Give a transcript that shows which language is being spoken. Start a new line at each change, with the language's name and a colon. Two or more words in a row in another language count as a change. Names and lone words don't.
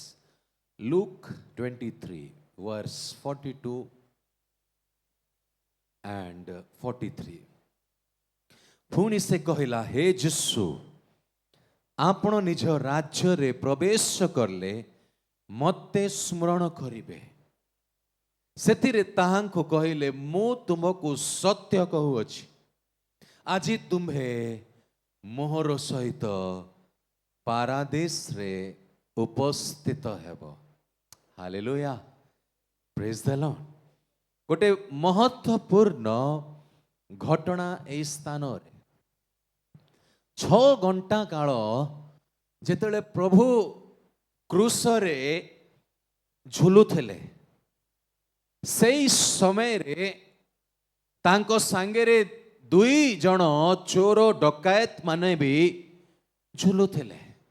English: Luke 23 verse 42 and 43।
Odia: ପୁଣି ସେ କହିଲା, ହେ ଯୀଶୁ, ଆପଣ ନିଜ ରାଜ୍ୟ ରେ ପ୍ରବେଶ କଲେ ମୋତେ ସ୍ମରଣ କରିବେ। ସେଥିରେ ତାହାଙ୍କୁ କହିଲେ, ମୁଁ ତୁମକୁ ସତ୍ୟ କହୁଅଛି, ଆଜି ତୁମ୍ଭେ ମୋହର ସହିତ ପାରାଦୀଶ ରେ ଉପସ୍ଥିତ ହେବ। ହାଲେଲୁୟା।
English: Praise the Lord.
Odia: ଗୋଟେ ମହତ୍ୱପୂର୍ଣ୍ଣ ଘଟଣା ଏ ସ୍ଥାନ ରେ 6 ଘଣ୍ଟା କାଳ ଯେତେବେଳେ ପ୍ରଭୁ କ୍ରୁଶ ରେ ଝୁଲୁଥିଲେ ସେଇ ସମୟ ରେ ତାଙ୍କ ସାଙ୍ଗରେ 2 ଜଣ ଚୋର ଡକାୟତ ମାନେ ବି ଝୁଲୁଥିଲେ